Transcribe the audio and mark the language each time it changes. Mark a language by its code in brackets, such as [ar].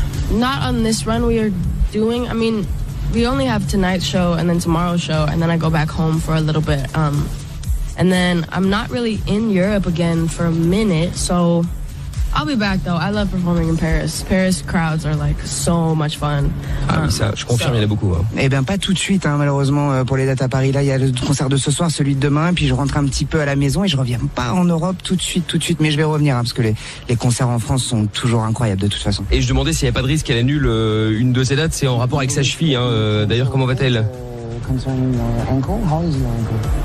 [en] Not on this run we are doing. I mean, we only have tonight's show and then tomorrow's show, and then I go back home for a little bit. And then I'm not really in Europe again for a minute, so I'll be back though. I love performing in Paris. Paris crowds are like so much fun. [fr] Ah oui, ça, je confirme, il y en a beaucoup. Hein. Eh bien, pas tout de suite, hein, malheureusement, pour les dates à Paris. Là, il y a le concert de ce soir, celui de demain, puis je rentre un petit peu à la maison et je reviens pas en Europe tout de suite, mais je vais revenir, hein, parce que les concerts en France sont toujours incroyables de toute façon. Et je demandais s'il n'y avait pas de risque qu'elle annule une de ces dates, c'est en rapport avec sa cheville. Hein. D'ailleurs, comment va-t-elle? [en] Concerning your ankle, how is your ankle?